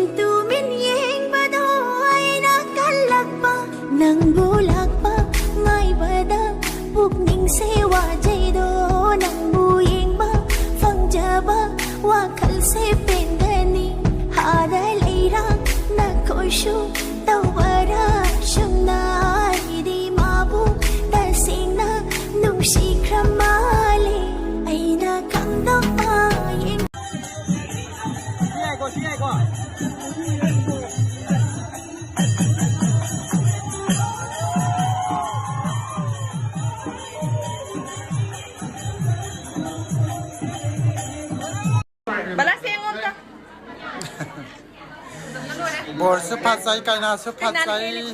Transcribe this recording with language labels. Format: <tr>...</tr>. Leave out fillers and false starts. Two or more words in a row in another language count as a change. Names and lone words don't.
<mni>ꯇꯨꯃꯤꯟ ꯌꯦꯡꯕꯗꯣ ꯑꯩꯅ ꯀꯜꯂꯛꯄ ꯅꯪꯕꯨ ꯂꯥꯛꯄ ꯉꯥꯏꯕꯗ ꯄꯨꯛꯅꯤꯡꯁꯦ ꯋꯥꯖꯩꯗꯣ ꯅꯪꯕꯨ ꯌꯦꯡꯕ ꯐꯪꯖꯕ ꯋꯥꯈꯜꯁꯦ ꯄꯦꯟꯒꯅꯤ ꯍꯥꯗ ꯂꯩꯔꯥꯛ ꯅꯈꯣꯏꯁꯨ ꯇꯧꯕꯔꯥ ꯁꯨꯝꯅ ꯑꯩꯗꯤ ꯃꯥꯕꯨ ꯇꯁꯦꯡꯅ ꯅꯨꯡꯁꯤꯈ꯭ꯔ ꯃꯥꯜꯂꯦ ꯑꯩꯅ ꯈꯪꯗꯣꯛꯄ</mni> <hi>बोर से फंस जाए कैना से फंस जाए</hi>